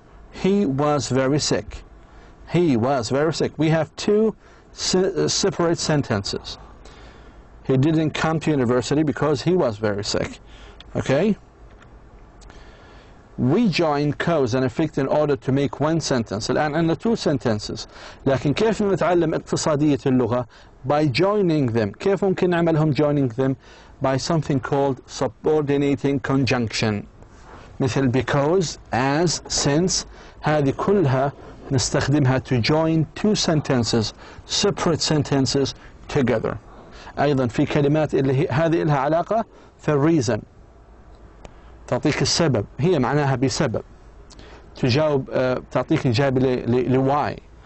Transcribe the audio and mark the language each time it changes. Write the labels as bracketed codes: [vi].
[en] He was very sick. He was very sick. We have two separate sentences. He didn't come to university because he was very sick. Okay? We join cause and effect in order to make one sentence. [ar] الآن عندنا [en] two sentences. [ar] لكن كيف نتعلم اقتصادية اللغة؟ [en] By joining them. [ar] كيف ممكن نعملهم [en] joining them؟ By something called subordinating conjunction. [ar] مثل [en] because, as, since. [ar] هذه كلها نستخدمها [en] to join two sentences, separate sentences together. [ar] أيضا في كلمات اللي هذه لها علاقة في reason. تعطيك السبب، هي معناها بسبب. تجاوب تعطيك إجابة why.